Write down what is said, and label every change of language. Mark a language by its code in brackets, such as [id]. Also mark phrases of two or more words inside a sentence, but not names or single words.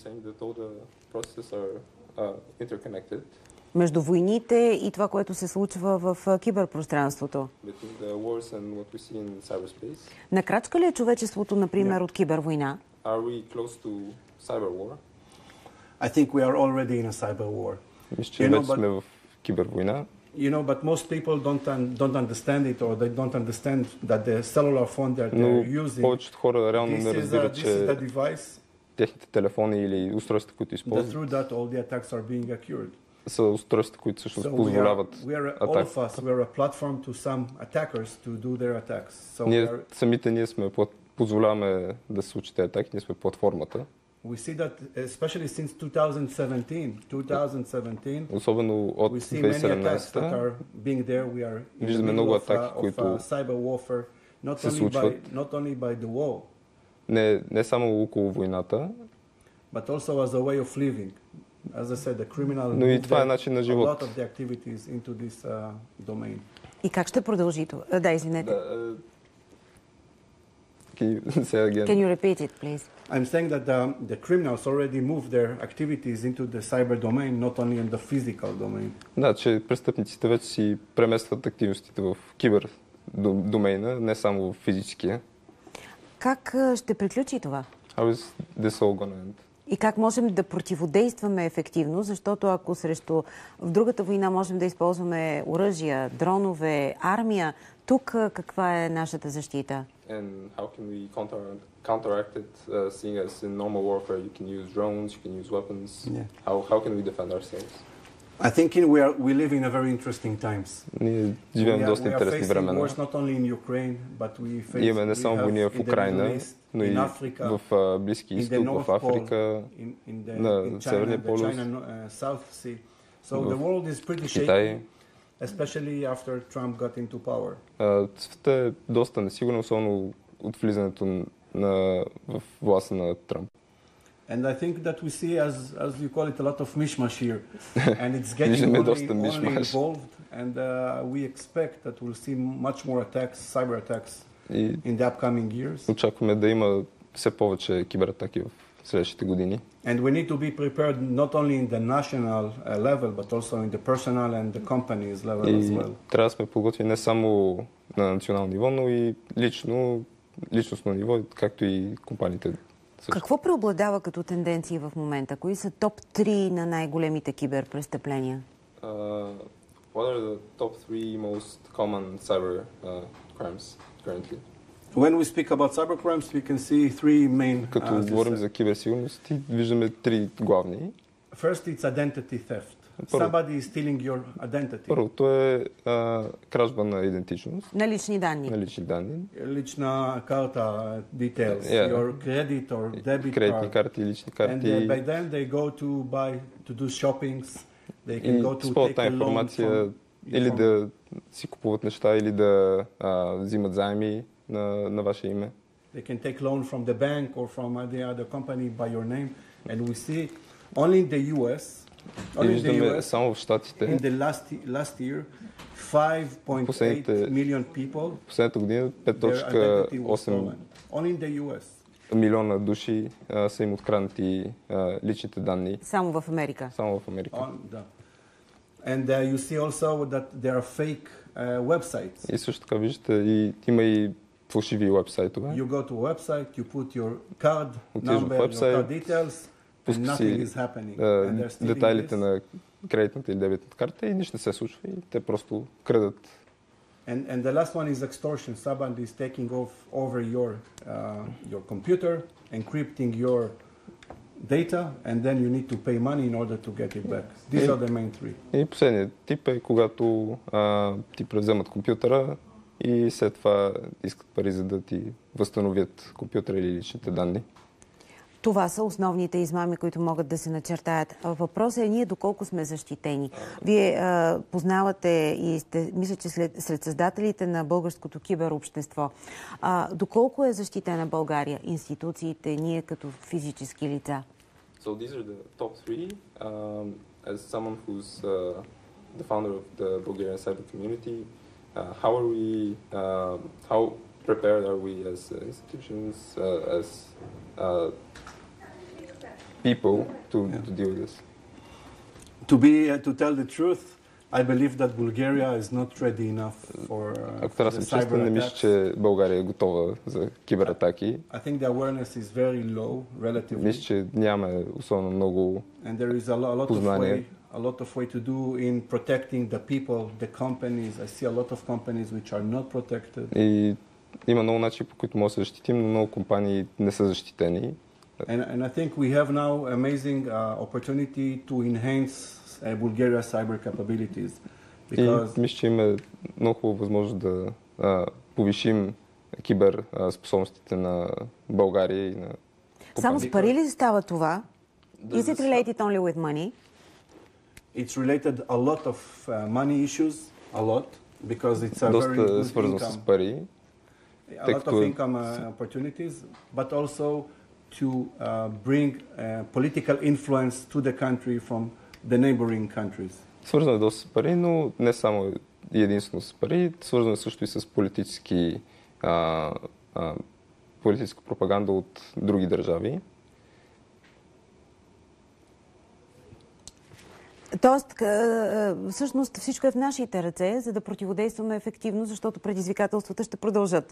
[bg] Между войните и това, което се случва в киберпространството. На крачка ли е човечеството, например, от кибервойна? Мисля, че вече сме в кибервойна. [en] But most people don't understand it, or they don't understand that the cellular phone that they're using. [bg] Но повечето хора реално не разбират, че техните телефони или устройства, които използват, са устройства, които всъщност позволяват атаки. Ние позволяваме да се случат тези атаки, ние сме платформата. Особено от 2017 виждаме много атаки, които се случват не само около войната, [en] but also as a way of living. As I said, the criminal [bg] Но и това е начин на живот. [en] a lot of the activities into this domain. [bg] И как ще продължи това? Да, извинете. [en] Can you say again? Can you repeat it, please? I'm saying that the criminals already moved their activities into the cyber domain, not only in the physical domain. [bg] Да, че престъпниците вече си преместват активностите в кибер домейна, не само в физическия. Как ще приключи това? [en] How is this all gonna end? [bg] И как можем да противодействаме ефективно, защото ако срещу в другата война можем да използваме оръжия, дронове, армия, тук каква е нашата защита? [en] And how can we counteract it, seeing as in normal warfare you can use drones, you can use weapons. Yeah. How can we defend ourselves? I think we live in a very interesting times. [bg] Ние живеем доста интересни времена. [en] Not only in Ukraine, but we face, [bg] имаме не само войни в Украйна, но и в Близки изток, в Африка, на Северния полюс, Китай. [en] Especially after Trump got into power. [bg] Светът е доста несигурен, особено от влизането в властта на Тръмп. [en] And I think that we see, as you call it, a lot of mishmash here, and it's getting only involved, and we expect that we'll see much more attacks, cyber attacks, in the upcoming years. [bg] Очакваме да има все повече кибератаки в следващите години. [en] And we need to be prepared not only in the national level, but also in the personal and the companies level as well. [bg] Трябва да сме подготвени не само на национално ниво, но и личностно ниво, както и компаниите. Какво преобладава като тенденции в момента? Кои са топ 3 на най-големите киберпрестъпления? [en] What are the top 3 most common cyber crimes currently? When we speak about cybercrimes, we can see three main. [bg] Като говорим за киберсигурност, виждаме три главни. [en] First, it's identity theft. Somebody is stealing your identity. [bg] Първото е кражба на идентичност. На лични данни. Лична карта, [en] details, your credit or debit [bg] кредитни карти, лични карти. [en] And by then they go to do shoppings. They can go to take a loan from [bg] или да си купуват неща, или да взимат заеми на ваше име. [en] They can take loan from the bank or from the other company by your name, and we see only in the US. [bg] Само в Щатите. [en] In the last year, 5.8 million people. [bg] Последната година 5.8 [en] only in the US. [bg] Милиона души са им откраднати личните данни. Само в Америка. [en] And you see also that there are fake websites. [bg] И също така виждате, има и фалшиви уебсайтове. [en] You go to a website, you put your card number, your card details, and nothing is happening. [bg] Детайлите на кредитната или дебитната карта и нищо не се случва и те просто крадат. [en] And the last one is extortion. Somebody is taking over your computer, encrypting your data, and then you need to pay money in order to get it back. These are the main three. [bg] И последният тип е когато ти превземат компютъра и след това искат пари, за да ти възстановят компютъра или личните данни. Това са основните измами, които могат да се начертаят. Въпросът е ние доколко сме защитени. Вие познавате и мисля, че сред създателите на Българското киберобщество. Доколко е защитена България, институциите, ние като физически лица? [en] So these are the top three. As someone who's the founder of the Bulgarian cyber community, how prepared are we as institutions, as people to deal with this? To tell the truth, I believe that Bulgaria is not ready enough for the cyber attacks. [bg] Не мисля, че България е готова за кибератаки. [en] I think the awareness is very low, relatively. [bg] Мисля, че нямаме особено много познание. [en] A lot of way to do in protecting the people, the companies. I see a lot of companies which are not protected. [bg] И има много начини, по които може да се защитим, но много компании не са защитени. [en] And I think we have now amazing opportunity to enhance Bulgaria's cyber capabilities. [bg] И мисля, че има много хубава възможност да повишим кибер способностите на България и на компании. Само с пари ли става това? [en] Is it related only with money? It's related a lot of money issues, a lot, because it's a very good [bg] свързано с пари. [en] A lot of income opportunities, but also to bring political influence to the country from the neighboring countries. [bg] Свързано е доста с пари, но не само и единствено с пари, свързано е също и с политическа пропаганда от други държави. Тоест, всъщност всичко е в нашите ръце, за да противодействаме ефективно, защото предизвикателствата ще продължат.